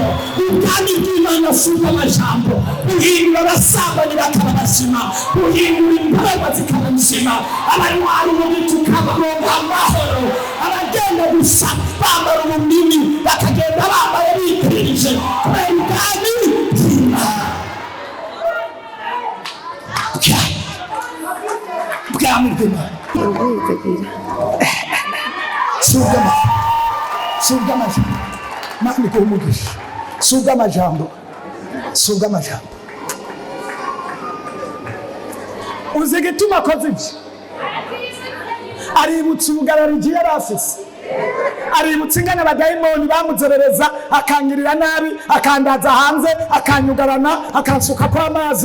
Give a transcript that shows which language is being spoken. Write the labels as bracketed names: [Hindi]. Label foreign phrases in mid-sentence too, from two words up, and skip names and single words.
[Rundi] Ubwami bw'Imana subw'amajambo buhindura abasambanyi bakaba bazima, buhindura imbaraga zikaba nzima, abanywanyi tukabonga amahoro, abagenda gusa bambara ubunini bakagenda bambaye bikwirije kubera ubwami bw'Imana. Ubwami bw'Imana subw'amajambo, mani kumugisha, subw'amajambo. Uzi igituma akoze ibyo? Aributsa ubugarariji yari afise, aributsa ingana abadayimoni bamuzerereza, akangirira nabi, akandaza hanze, akanyugarana, akansuka kwa amazi.